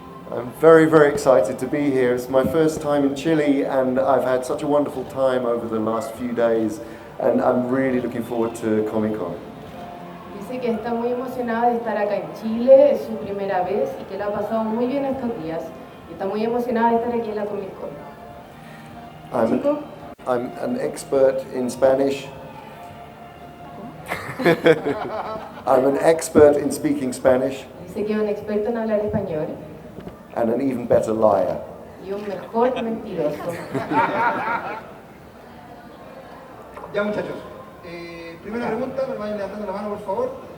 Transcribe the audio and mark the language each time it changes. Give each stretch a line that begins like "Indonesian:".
English: I'm very, very excited to be here. It's my first time in Chile and I've had such a wonderful time over the last few days and I'm really looking forward to Comic Con.
Spanish: Dice que está muy emocionada de estar acá en Chile, es su primera vez y que la ha pasado muy bien estos días. Y está muy emocionada de estar aquí en la Comic Con.
English: I'm an expert in Spanish. I'm an expert in speaking Spanish.
Spanish: Dice que es un experto en hablar español.
English: And an even better liar.
Spanish: Y un mejor mentiroso. Ya muchachos, primera pregunta, me vayan levantando la mano por favor.